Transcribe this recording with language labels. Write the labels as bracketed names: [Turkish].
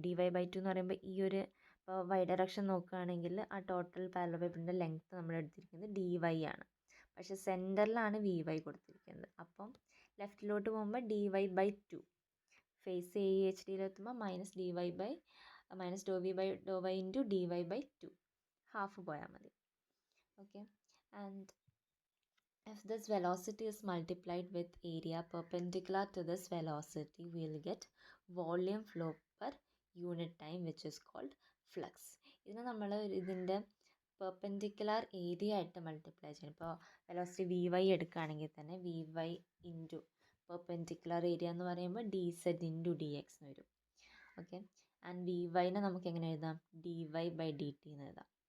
[Malayalam] D Y by two എന്ന് പറയുമ്പോൾ ഈ ഒരു ഇപ്പോൾ വൈ ഡയറക്ഷൻ നോക്കുകയാണെങ്കിൽ ആ ടോട്ടൽ പാരലൽ പൈപ്പിൻ്റെ ലെങ്ത്ത് നമ്മൾ എടുത്തിരിക്കുന്നത് ഡി വൈ ആണ്. പക്ഷേ സെൻറ്ററിലാണ് വി വൈ കൊടുത്തിരിക്കുന്നത്. അപ്പം ലെഫ്റ്റിലോട്ട് പോകുമ്പോൾ D Y by two, face A E H ഡിയിലെത്തുമ്പോൾ [English] minus D Y by minus ഡോ V by ഡോ Y into D Y by two, [Malayalam] half പോയാൽ മതി. [English] Okay. And if this velocity is multiplied with area perpendicular to this velocity, we will get volume flow per unit time, which is called flux. [Malayalam] ഇതിനെ നമ്മൾ ഇതിൻ്റെ perpendicular area ആയിട്ട് multiply ചെയ്യണം. ഇപ്പോൾ velocity V Y എടുക്കുകയാണെങ്കിൽ തന്നെ V Y into perpendicular area എന്ന് പറയുമ്പോൾ D Z into D X എന്ന് വരും. ഓക്കെ. ആൻഡ് വി വൈനെ നമുക്ക് എങ്ങനെ എഴുതാം? D Y by D T എന്ന് എഴുതാം.